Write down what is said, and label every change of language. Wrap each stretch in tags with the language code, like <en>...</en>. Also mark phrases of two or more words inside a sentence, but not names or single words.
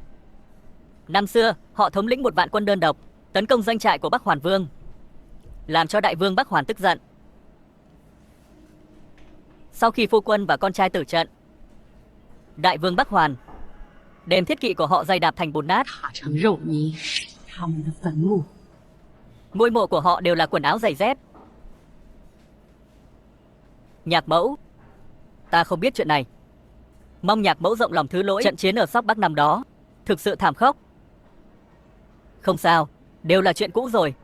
<vi>Năm xưa họ thống lĩnh một vạn quân đơn độc tấn công doanh trại của Bắc Hoàn Vương, làm cho đại vương Bắc Hoàn tức giận. Sau khi phu quân và con trai tử trận, đại vương Bắc Hoàn đem thiết kỵ của họ giày đạp thành bùn nát.</vi> <zh>踏成肉泥，他们的坟墓。</zh> <vi>Ngôi mộ của họ đều là quần áo giày dép. Nhạc mẫu, ta không biết chuyện này. Mong nhạc mẫu rộng lòng thứ lỗi. Trận chiến ở Sóc Bắc năm đó thực sự thảm khốc. Không sao, đều là chuyện cũ rồi.</vi>